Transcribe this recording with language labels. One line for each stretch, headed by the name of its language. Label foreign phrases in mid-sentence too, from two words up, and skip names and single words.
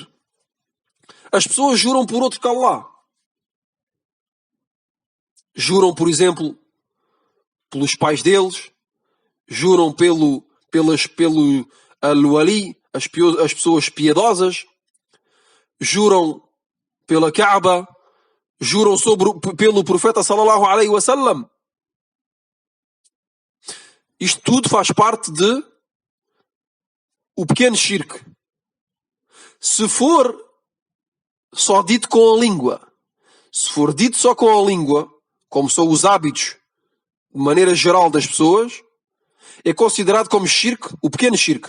Portuguese: As pessoas juram por outro que Allah. Juram, por exemplo, pelos pais deles, juram pelo Al-Wali, as pessoas piedosas, juram pela Kaaba, juram pelo profeta
Arabic: صلى الله عليه وسلم.
Portuguese: Isto tudo faz parte de o pequeno shirk. Se for só dito com a língua, se for dito só com a língua, como são os hábitos de maneira geral das pessoas, é considerado como shirk, o pequeno shirk.